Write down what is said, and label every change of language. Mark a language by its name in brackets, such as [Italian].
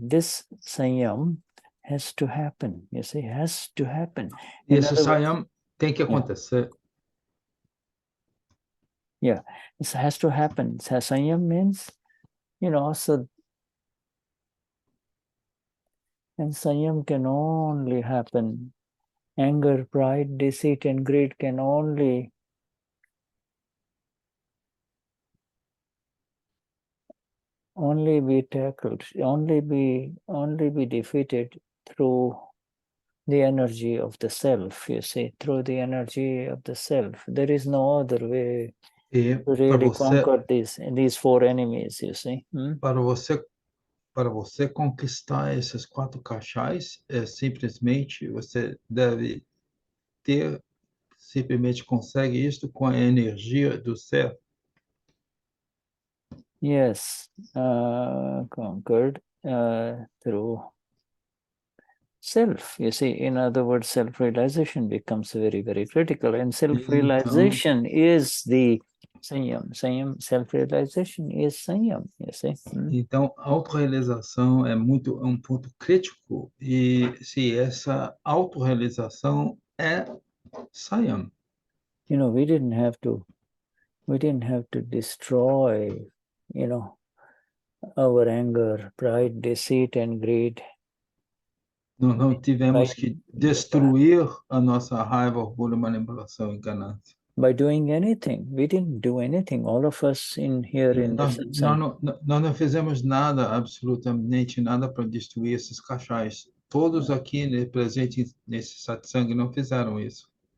[English] This Saiyam has to happen. You see, has to happen. [Portuguese] Esse Saiyam tem que acontecer. [English] Yeah, this has to happen. Saiyam means, so, and Saiyam can only happen. Anger, pride, deceit, and greed can only be tackled, only be defeated through the energy of the self, you see, through the energy of the self. There is no other way to really conquer these four enemies, you see. [Portuguese] Para você conquistar esses 4 cachais, simplesmente você deve simplesmente consegue isso com a energia do ser. [English] Yes, conquered through self. You see, in other words, self-realization becomes very, very critical. And self-realization is the Saiyam. Saiyam, self-realization is Saiyam, you see. [Portuguese] Então, autorrealização é um ponto crítico e se essa autorrealização é Saiyam. [English] You know, we didn't have to destroy, you know, our anger, pride, deceit, and greed. [Portuguese] Não tivemos que destruir a nossa raiva, orgulho, manipulação e ganância. [English] By doing anything, we didn't do anything. All of us in here in the satsang. [Portuguese] Nós não fizemos nada, absolutamente nada para destruir esses cachais. Todos aqui presentes nesse satsang não fizeram isso.